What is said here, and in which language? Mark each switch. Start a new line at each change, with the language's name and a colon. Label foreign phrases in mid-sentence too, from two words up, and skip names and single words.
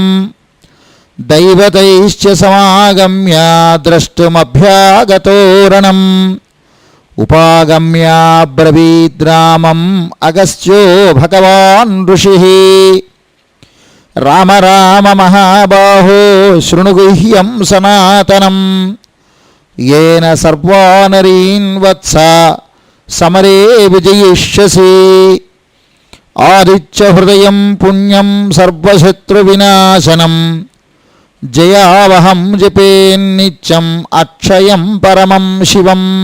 Sanskrit: दैवतैश्च समागम्य द्रष्टुमभ्यागतो रणं उपागम्य ब्रवीद्रामं अगस्त्यो भगवान् ऋषिः. राम राम महाबाहो शृणु गुह्यं सनातनं येन सर्वानरीन् वत्स समरे विजयिष्यसि. आदित्य हृदयं पुण्यं सर्वशत्रुविनाशनं जयावहं जपेन्नित्यम् अक्षयं परमं शिवम्.